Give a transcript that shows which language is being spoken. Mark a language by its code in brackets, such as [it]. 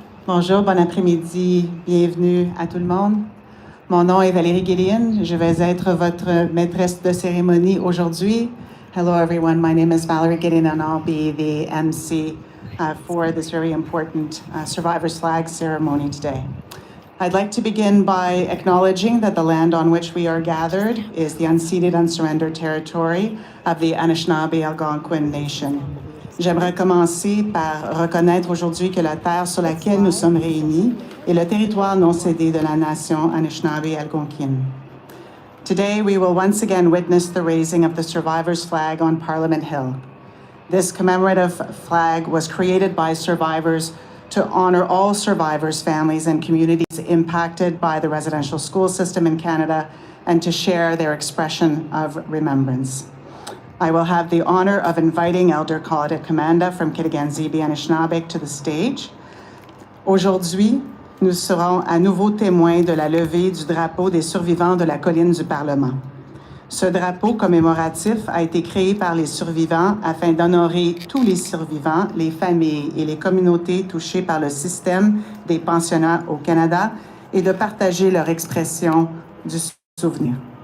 [fr] Bonjour, bon après-midi, bienvenue à tout le monde. Mon nom est Valérie Guillian. Je vais être votre maîtresse de cérémonie aujourd'hui. [en] Hello everyone, my name is Valerie Guillian and I'll be the MC for this very important Survivors Flag ceremony today. I'd like to begin by acknowledging that the land on which we are gathered is the unceded, unsurrendered territory of the Anishinabeg Algonquin Nation. [fr] J'aimerais commencer par reconnaître aujourd'hui que la terre sur laquelle nous sommes réunis est le territoire non cédé de la nation Anishinabeg Algonquin. [en] Today, we will once again witness the raising of the survivors' flag on Parliament Hill. This commemorative flag was created by survivors to honor all survivors' families and communities impacted by the residential school system in Canada and to share their expression of remembrance. I will have the honor of inviting Elder Claudette Commanda from Kitigan-Zibi Anishinabeg to the stage. [fr] Aujourd'hui, nous serons à nouveau témoins de la levée du drapeau des survivants de la colline du Parlement. Ce drapeau commémoratif a été créé par les survivants afin d'honorer tous les survivants, les familles et les communautés touchées par le système des pensionnats au Canada et de partager leur expression du souvenir.